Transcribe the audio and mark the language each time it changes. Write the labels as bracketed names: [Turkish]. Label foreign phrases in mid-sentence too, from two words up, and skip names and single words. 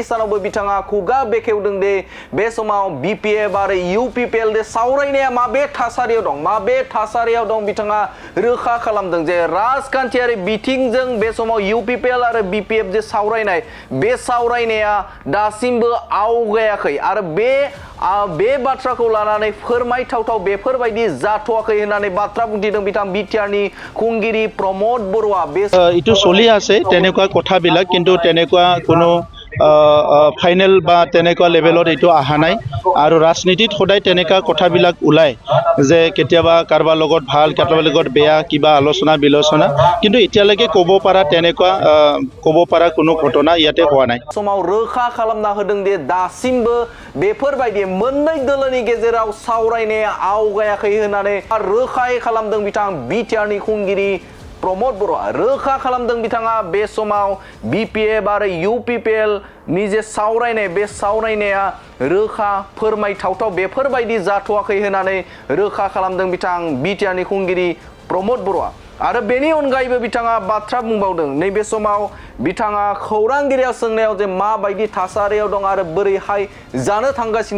[Bodo] सानावबो बिथाङा खुगा बेखेवदों दे बे समाव बिपिएफ आरो इउपिपिएल दे सावरायनाया माबे थासारियाव दं बिथाङा रोखा खालामदों जे राजखान्थियारि बिथिंजों बे समाव इउपिपिएल आरो बिपिएफ जे सावरायनाय बे सावरायनाया दासिमबो आवगायाखै आरो बे बाथ्राखौ लानानै फोरमायथावथाव बेफोरबायदि जाथ'वाखै होननानै बाथ्रा बुंथिदों बिथां बिटिआरनि खुंगिरि प्रमद बर'आ [Assamese] ইটো চলি আছে তেনেকুৱা কথাবিলাক কিন্তু তেনেকুৱা কোনো ফাইনেল বা তেনেকুৱা লেভেলত এইটো অহা নাই আৰু ৰাজনীতিত সদায় তেনেকুৱা কথাবিলাক ওলায় যে কেতিয়াবা কাৰোবাৰ লগত ভাল কাৰোবাৰ লগত বেয়া কিবা আলোচনা বিলোচনা কিন্তু এতিয়ালৈকে ক'ব পৰা কোনো ঘটনা ইয়াতে হোৱা নাই [Bodo] समाव रोखा खालामना होदों दे दासिमबो बेफोरबायदि मोननै दोलोनि गेजेराव सावरायनाया आवगायाखै होननानै रोखायै खालामदों बिथां बिटिआरनि खुंगिरि प्रमद बर'आ रोखा खालामदों बिथाङा बे समाव बिपिएफ आरो इउपिपिएल नि जे सावरायनाय बे सावरायनाया रोखा फोरमायथावथाव बेफोरबायदि जाथ'वाखै होननानै रोखा खालामदों बिथां बिटिआरनि खुंगिरि प्रमद बर'आ आरो बेनि अनगायैबो बिथाङा बाथ्रा बुंबावदों नैबे समाव बिथाङा खौरांगिरिया सोंनायाव जे माबायदि थासारियाव दं आरो बोरैहाय जानो थांगासिनो